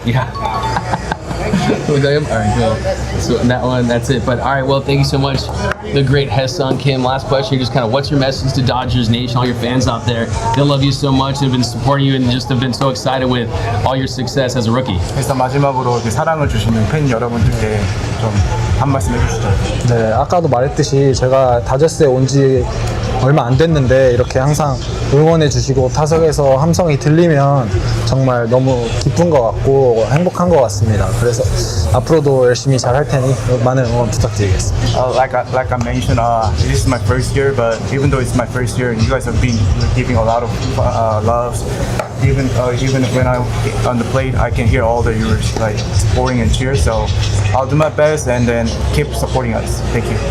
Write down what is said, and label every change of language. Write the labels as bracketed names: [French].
[English] Yeah. Look like him? All right, cool. So that one, that's it. But all right, well, thank you so much, the great Hyeseong Kim. Last question, just kind of what's your message to Dodgers Nation, all your fans out there? They love you so much. They've been supporting you and just have been so excited with all your success as a rookie. [Korean] 일단 마지막으로 이렇게 사랑을 주시는 팬 여러분들께 좀 한 말씀 해주시죠. 네, 아까도 말했듯이 제가 다저스에 온 지 얼마 안 됐는데 이렇게 항상 응원해 주시고 타석에서 함성이 들리면 정말 너무 기쁜 것 같고 행복한 것 같습니다. 그래서 앞으로도 열심히 잘 할 테니 많은 응원 부탁드리겠습니다. [English] Like I mentioned, this is my first year, but even though it's my first year, you guys have been giving a lot of love. Even when I'm on the plate, I can hear all the viewers like supporting and cheer. So I'll do my best and then keep supporting us. Thank you.